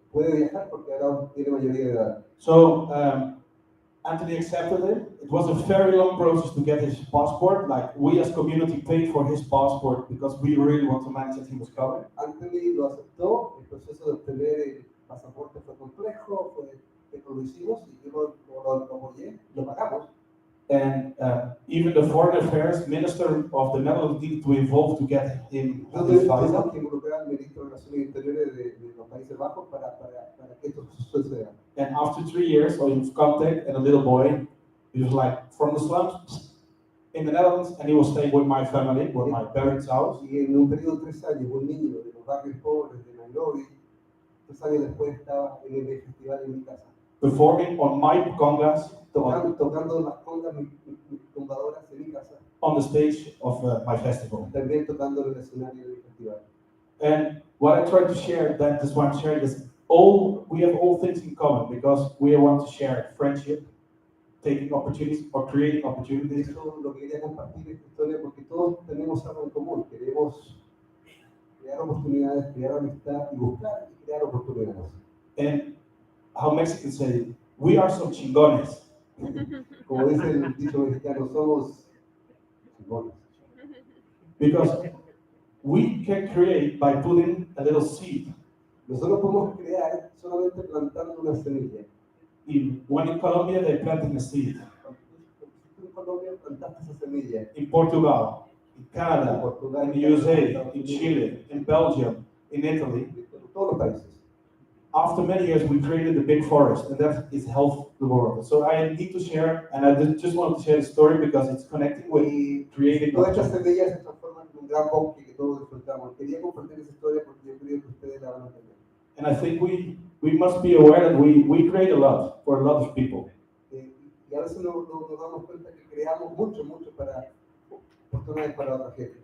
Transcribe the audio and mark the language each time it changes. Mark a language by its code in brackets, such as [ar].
[es] puede viajar porque ahora tiene mayoría de edad. [en] So Anthony accepted it. It was a very long process to get his passport. Like we as community paid for his passport because we really want to manage that he was coming. [es] Anthony lo aceptó, el proceso de obtener el pasaporte fue complejo, lo hicimos y yo lo apoyé, lo pagamos. [en] And even the foreign affairs minister of the Netherlands needed to involve to get him [es] Yo [en] his [es] tuvimos [en] visa. [es] que involucrar al ministro de Relaciones Interiores de los Países Bajos para que esto suceda. [en] And after 3 years of contact and a little boy, he was like from the slums in the Netherlands, and he was staying with my family, with my parents' house. [es] Y en un periodo de 3 años, un niño de los barrios pobres de Nairobi, 3 años después estaba en el festival en mi casa, [en] Performing on my congas [es] tocando las congas tumbadoras en mi casa, [en] on the stage of my festival. [es] también tocando en el escenario del festival. [en] And what I try to share, that is why I'm sharing this, we have all things in common because we want to share friendship, taking opportunities or creating opportunities. [es] Eso lo que quería compartir esta historia porque todos tenemos algo en común, queremos crear oportunidades, crear amistad y buscar y crear oportunidades. [en] And how Mexicans say, we are some chingones. [es] Como dice el dicho mexicano, somos chingones. [en] Because we can create by putting a little seed. [es] Nosotros podemos crear solamente plantando una semilla. [en] When in Colombia, they're planting a seed. [es] Tú en Colombia plantaste esa semilla. [en] In Portugal, in Canada, [es] En Portugal, [en] in the USA, in Chile, in Belgium, in Italy. [es] En todos los países. [en] After many years, we created a big forest, and that is health the world. So I need to share, and I just wanted to share the story because it's connecting with creating. [es] Todas estas semillas se transforman en un gran bosque que todos disfrutamos. Quería compartir esa historia porque yo creo que ustedes la van a entender. [en] And I think we must be aware that we create a lot for a lot of people. [es] Y a veces nos damos cuenta que creamos mucho para oportunidades para otra gente.